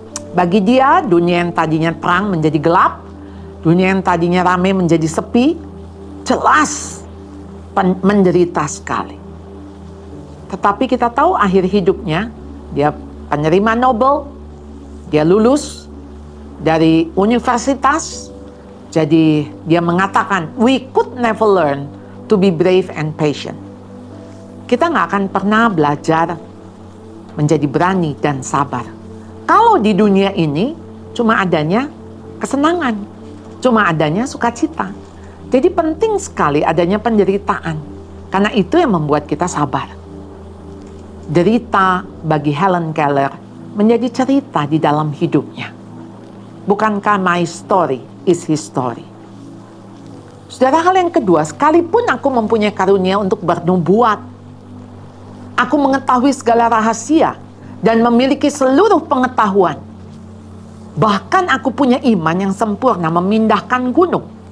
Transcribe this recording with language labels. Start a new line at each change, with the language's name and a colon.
Indonesian: Bagi dia, dunia yang tadinya terang menjadi gelap. Dunia yang tadinya ramai menjadi sepi. Jelas menderita sekali. Tetapi kita tahu akhir hidupnya, dia penerima Nobel, dia lulus dari universitas. Jadi dia mengatakan,
English: we could never learn to be brave and patient.
Indonesian: Kita nggak akan pernah belajar menjadi berani dan sabar. Kalau di dunia ini cuma adanya kesenangan, cuma adanya sukacita. Jadi penting sekali adanya penderitaan. Karena itu yang membuat kita sabar. Derita bagi Helen Keller menjadi cerita di dalam hidupnya. Bukankah
English: my story is his story?
Indonesian: Saudara, hal yang kedua, sekalipun aku mempunyai karunia untuk bernubuat, aku mengetahui segala rahasia dan memiliki seluruh pengetahuan. Bahkan aku punya iman yang sempurna memindahkan gunung.